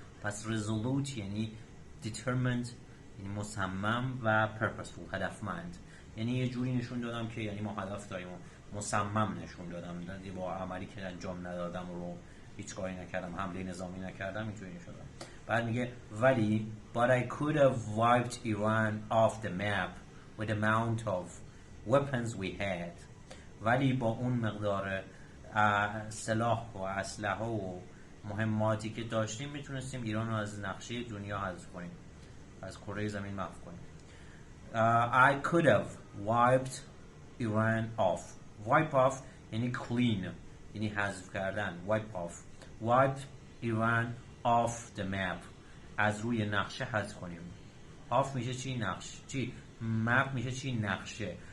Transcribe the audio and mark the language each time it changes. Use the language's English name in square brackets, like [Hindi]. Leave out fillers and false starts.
[Persian] پس resolute یعنی determined یعنی مصمم و purposeful هدفمند. یعنی یه جوری نشون دادم که یعنی ما هدف داریم و مصمم نشون دادم، با عملی که انجام ندادم رو هیچ کاری نکردم، حمله نظامی نکردم، اینجوری شدم. بعد میگه ولی [English] but I could have wiped Iran off the map with the amount of weapons we had. [Persian] ولی با اون مقدار سلاح و اسلحه و مهماتی که داشتیم میتونستیم ایران رو از نقشه دنیا حذف کنیم، از کره زمین محو کنیم. [English] I could have wiped Iran off. Wipe off [Persian] یعنی clean، یعنی حذف کردن. [English] Wipe off. Wipe Iran off the map. [Persian] از روی نقشه حذف کنیم. off میشه چی؟ نقش. چی؟ map میشه چی؟ نقشه.